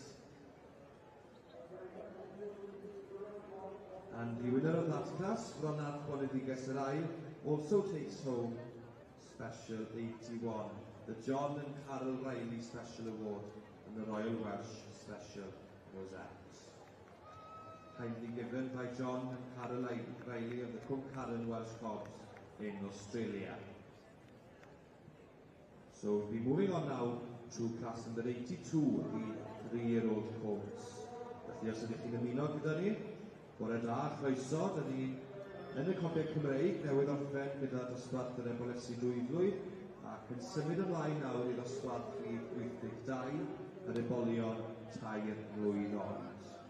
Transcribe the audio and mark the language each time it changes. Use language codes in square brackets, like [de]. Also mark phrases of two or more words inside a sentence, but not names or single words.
[en] And the winner of that class, Ronald Bonedigues Arai, also takes home Special 81, the John and Carol Riley Special Award and the Royal Welsh Special Rosette. Kindly given by John and Carol Riley of the Cwmcarran Welsh Cops in Australia. So we'll be moving on now to class number 82, the 3-year-old colts. [cy] Felly os ydych chi'n ymuno gyda ni, bore da, chroeso, dyn ni yn y Copiau Cymreig newydd orffen gyda dosbarth yr ebolesi dwyflwydd, ac yn symud ymlaen nawr I ddosbarth rhif 82, yr ebolion tair mlwydd oed.